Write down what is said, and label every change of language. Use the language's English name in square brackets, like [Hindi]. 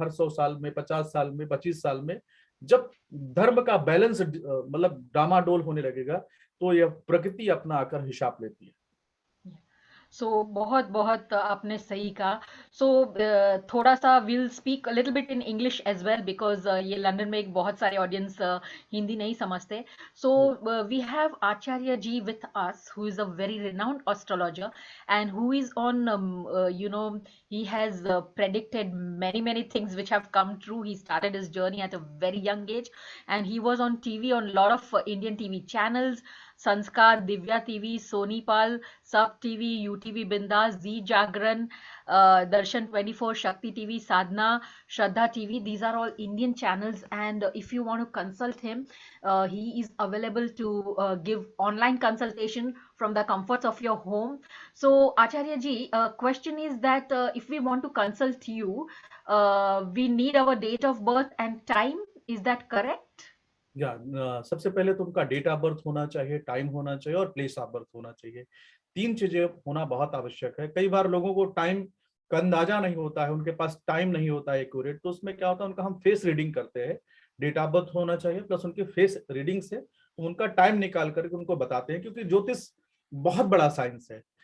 [Hindi] हर 100 साल में, 50 साल में, 25 साल में, जब धर्म का बैलेंस मतलब डामाडोल होने लगेगा, तो यह प्रकृति अपना आकर हिसाब लेती है। सो बहुत बहुत आपने सही कहा। सो थोड़ा सा [English] will speak little bit in English as well, [Hindi] because ये लंदन में एक बहुत सारे ऑडियंस हिंदी नहीं समझते। [English] So we have Acharya ji with us, who is a very renowned astrologer, and who is on he has predicted many things which have come true. He started his journey at a very young age, and he was on TV, on a lot of Indian TV channels: Sanskar, Divya TV, Sony Pal, Sub TV, UTV Bindas, Z Jagran, Darshan 24, Shakti TV, Sadhna, Shraddha TV. These are all Indian channels, and if you want to consult him, he is available to give online consultation from the comforts of your home. So, Acharya ji, question is that if we want to consult you, we need our date of birth and time. Is that correct? [Hindi] या सबसे पहले तो उनका date of birth होना चाहिए, time होना चाहिए और प्लेस ऑफ बर्थ होना चाहिए। तीन चीजें होना बहुत आवश्यक है। कई बार लोगों को टाइम का अंदाजा नहीं होता है, उनके पास टाइम नहीं होता है एक्यूरेट, तो उसमें क्या होता है, उनका हम फेस रीडिंग करते हैं। डेट ऑफ बर्थ होना चाहिए प्लस उनके फेस रीडिंग से उनका टाइम निकाल करके उनको बताते हैं, क्योंकि ज्योतिष बहुत बड़ा साइंस है।